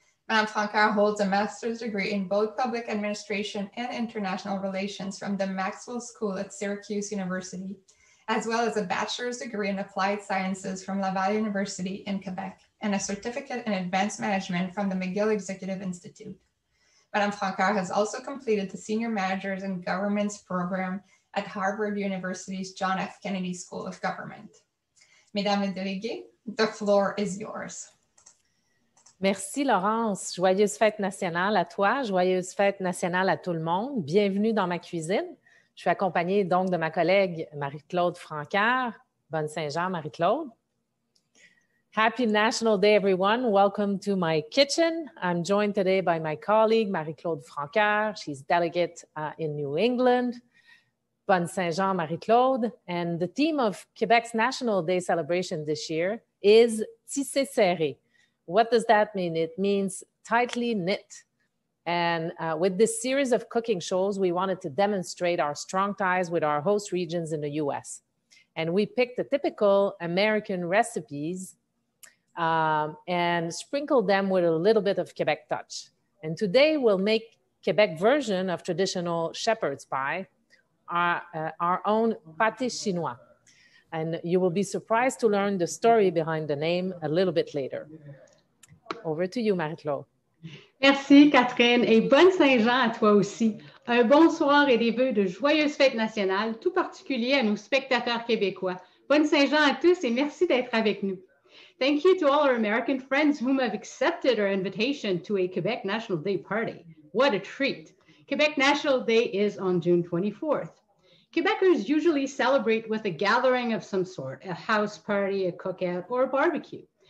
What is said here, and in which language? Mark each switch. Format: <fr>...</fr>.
<en>Mme Francoeur holds a master's degree in both public administration and international relations from the Maxwell School at Syracuse University, as well as a bachelor's degree in applied sciences from Laval University in Quebec, and a certificate in advanced management from the McGill Executive Institute. Mme Francoeur has also completed the Senior Managers in Governments program at Harvard University's John F. Kennedy School of Government.</en> <fr>Mesdames les déléguées,</fr> <en>the floor is yours.</en> <fr>Merci Laurence. Joyeuse fête nationale à toi, joyeuse fête nationale à tout le monde. Bienvenue dans ma cuisine. Je suis accompagnée donc de ma collègue Marie-Claude Francoeur. Bonne Saint-Jean, Marie-Claude.</fr> <en>Happy National Day, everyone. Welcome to my kitchen. I'm joined today by my colleague, Marie-Claude Francoeur. She's delegate in New England.</en> <fr>Bonne Saint-Jean,</fr> <en>Marie-Claude. And the theme of Quebec's National Day celebration this year is Tisser serré. What does that mean? It means tightly knit. And with this series of cooking shows, we wanted to demonstrate our strong ties with our host regions in the US. And we picked the typical American recipes and sprinkled them with a little bit of Quebec touch. And today we'll make Quebec version of traditional shepherd's pie, our own pâté chinois. And you will be surprised to learn the story behind the name a little bit later. Over to you, Marie-Claude.</en> <fr>Merci, Catherine, et bonne Saint-Jean à toi aussi. Un bonsoir et des vœux de joyeuses fêtes nationales, tout particulier à nos spectateurs québécois. Bonne Saint-Jean à tous et merci d'être avec nous.</fr> <en>Thank you to all our American friends whom have accepted our invitation to a Quebec National Day party. What a treat. Quebec National Day is on June 24th. Quebecers usually celebrate with a gathering of some sort, a house party, a cookout, or a barbecue.</en>